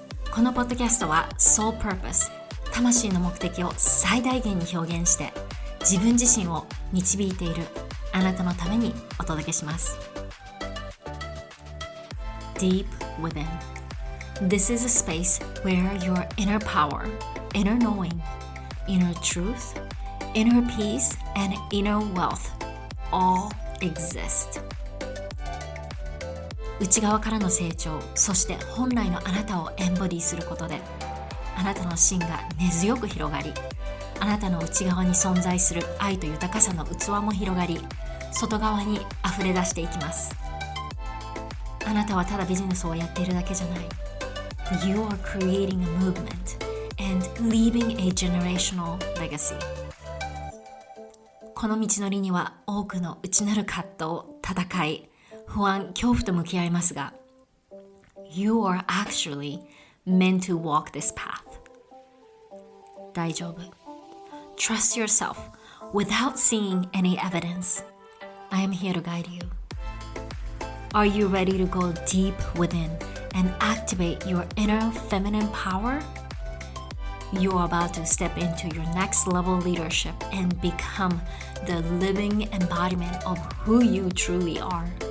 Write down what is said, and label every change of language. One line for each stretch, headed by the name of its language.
Japanese: このポッドキャストは Soul Purpose、魂の目的を最大限に表現して自分自身を導いているあなたのためにお届けします。
English: Deep Within. This is a space where your inner power, inner knowing, inner truth, inner peace, and inner wealth all exist.
Japanese: 内側からの成長、そして本来のあなたをエンボディすることで、あなたの芯が根強く広がり、あなたの内側に存在する愛と豊かさの器も広がり、外側に溢れ出していきます。あなたはただビジネスをやっているだけじゃない。
English: You are creating a movement and leaving a generational legacy.
Japanese: この道のりには多くの内なる葛藤、戦い、不安、恐怖と向き合いますが、
English: You are actually meant to walk this path.
Japanese: 大丈夫。
English: Trust yourself without seeing any evidence. I am here to guide you. Are you ready to go deep within and activate your inner feminine power? You are about to step into your next level leadership and become the living embodiment of who you truly are.